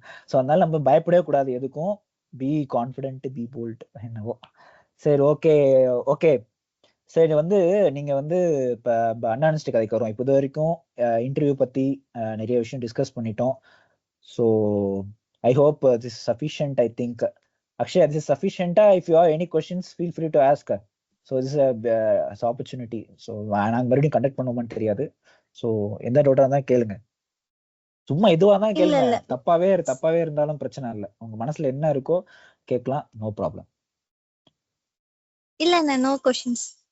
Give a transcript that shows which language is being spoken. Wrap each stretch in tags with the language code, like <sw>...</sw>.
<ta>So அதனால நம்ம பயப்படவே கூடாது எதுக்கும்.</ta> <en>be confident, be bold,</en> <ta>என்னவோ. சரி, ஓகே ஓகே. சரி, வந்து நீங்க வந்து இப்போ அன்ஹானஸ்டி கதைக்கு வரும். இப்போ இது வரைக்கும் இன்டர்வியூ பத்தி நிறைய விஷயம் டிஸ்கஸ் பண்ணிட்டோம்.</ta> <en>So I hope this is sufficient. I think Akshay, this is sufficient. If you have any questions, feel free to ask. So this is a opportunity.</en> <ta>So நாங்க மறுபடியும் கண்டக்ட் பண்ணுவோம்னு தெரியாது. ஸோ எந்த டவுட்டா இருந்தா கேளுங்க. சும்மா இதுவா தான் கேளுங்க. தப்பாவே இருந்தாலும் பிரச்சனை இல்லை. உங்க மனசுல என்ன இருக்கோ கேட்கலாம்,</ta> <en>No problem. இல்ல no questions.</en>